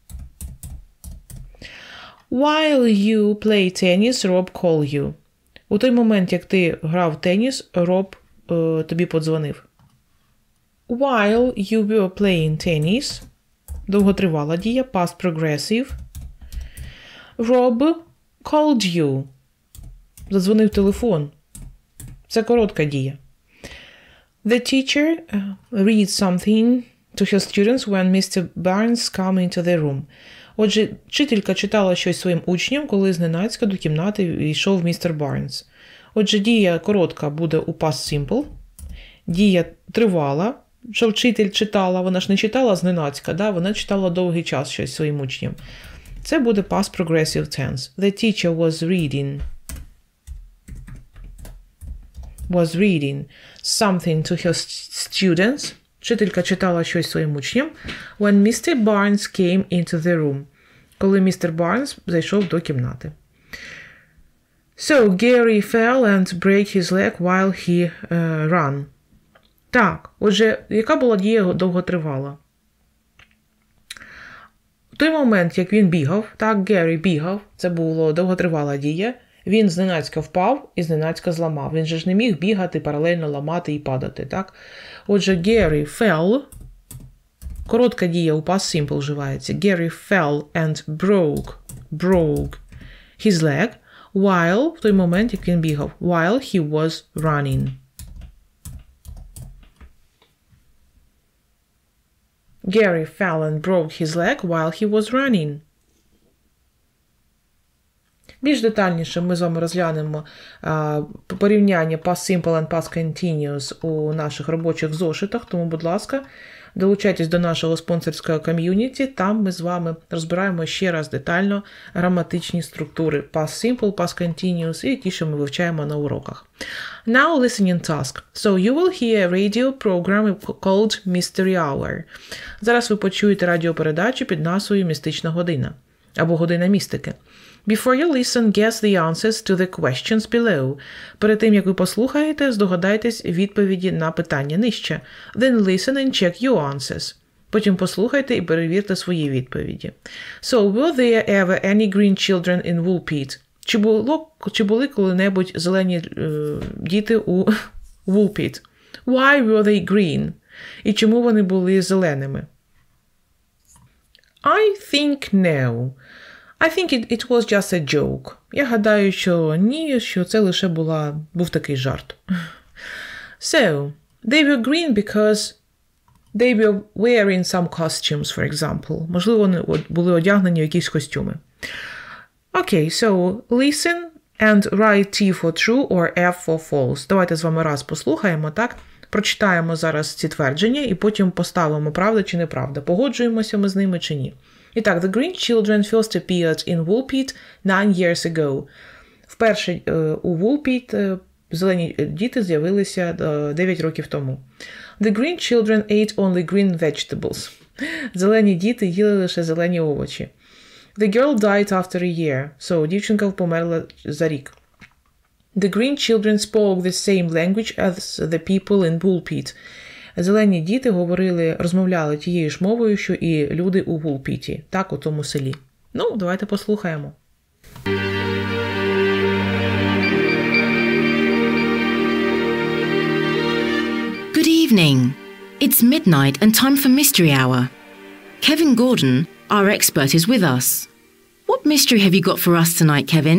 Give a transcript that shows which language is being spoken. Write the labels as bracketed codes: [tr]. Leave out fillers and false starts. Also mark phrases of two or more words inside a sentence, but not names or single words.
[en] While you play tennis, Rob called you. [uk] У той момент, як ти грав в теніс, Роб тобі подзвонив. [en] While you were playing tennis, [uk] довготривала дія, [en] past progressive, Rob called you. [uk] Задзвонив телефон. Це коротка дія. [en] The teacher reads something to her students when Mr. Barnes come into the room. [uk] Отже, вчителька читала щось своїм учням, коли зненацька до кімнати війшов містер Барнс. Отже, дія коротка буде у [en] past simple. [uk] Дія тривала, що вчитель читала, вона ж не читала зненацька, да? Вона читала довгий час щось своїм учням. Це буде [en] past progressive tense. The teacher was reading something to her students. [uk] Вчителька читала щось своїм учням. [en] When Mr. Barnes came into the room. [uk] Коли містер Барнс зайшов до кімнати. [en] So, Gary fell and broke his leg while he ran. [uk] Так, отже, яка була дія довготривала? В той момент, як він бігав, так, Геррі бігав, це була довготривала дія, він зненацька впав і зненацька зламав. Він же ж не міг бігати, паралельно ламати і падати, так? Отже, [en] Gary fell, [uk] коротка дія у [en] past simple [uk] вживається. [en] Gary fell and broke his leg, while, [uk] в той момент, як він бігав, [en] while he was running. Gary fell and broke his leg while he was running. [uk] Більш детальніше ми з вами розглянемо порівняння [en] past simple and past continuous [uk] у наших робочих зошитах, тому, будь ласка, долучайтесь до нашого спонсорського ком'юніті, там ми з вами розбираємо ще раз детально граматичні структури [en] past simple, past continuous [uk] і ті, що ми вивчаємо на уроках. [en] Now listening task. So you will hear a radio program called Mystery Hour. [uk] Зараз ви почуєте радіопередачу під назвою «Містична година» або «Година містики». [en] Before you listen, guess the answers to the questions below. [uk] Перед тим, як ви послухаєте, здогадайтесь відповіді на питання нижче. [en] Then listen and check your answers. [uk] Потім послухайте і перевірте свої відповіді. [en] So, were there ever any green children in Woolpit? [uk] Чи були коли-небудь зелені діти у Woolpit? [en] Why were they green? [uk] І чому вони були зеленими? [en] I think no. I think it was just a joke. [uk] Я гадаю, що ні, що це лише був такий жарт. [en] So, they were green because they were wearing some costumes, for example. [uk] Можливо, вони були одягнені в якісь костюми. [en] Okay, so listen and write T for true or F for false. [uk] Давайте з вами раз послухаємо, так? Прочитаємо зараз ці твердження і потім поставимо, правда чи неправда. Погоджуємося ми з ними чи ні. І так, [en] the green children first appeared in Woolpit 9 years ago. [uk] Вперше у Woolpit зелені діти з'явилися 9 років тому. [en] The green children ate only green vegetables. [uk] Зелені діти їли лише зелені овочі. [en] The girl died after a year. So, [uk] дівчинка померла за рік. [en] The green children spoke the same language as the people in Woolpit. [uk] Зелені діти розмовляли тією ж мовою, що і люди у Вулпіті, так, у тому селі. Ну, давайте послухаємо. [en] Good evening. It's midnight and time for Mystery Hour. Kevin Gordon, our expert, is with us. What mystery have you got for us tonight, Kevin?